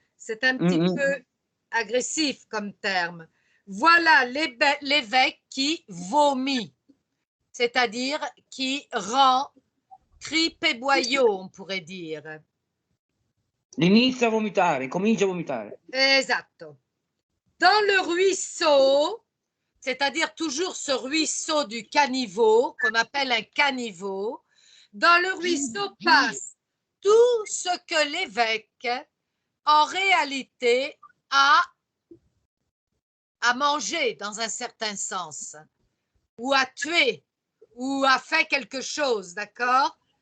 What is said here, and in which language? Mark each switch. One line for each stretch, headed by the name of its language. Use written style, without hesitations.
French: C'est un petit peu agressif comme terme. Voilà l'évêque qui vomit, c'est-à-dire qui rend cripe et boyau, on pourrait dire.
Italian: Inizia a vomitare, comincia a vomitare. Esatto.
French: Dans le ruisseau, c'est-à-dire toujours ce ruisseau du caniveau, qu'on appelle un caniveau, dans le ruisseau passe tout ce que l'évêque, en réalité, a mangé dans un certain sens, ou a tué, ou a fait quelque chose, d'accord?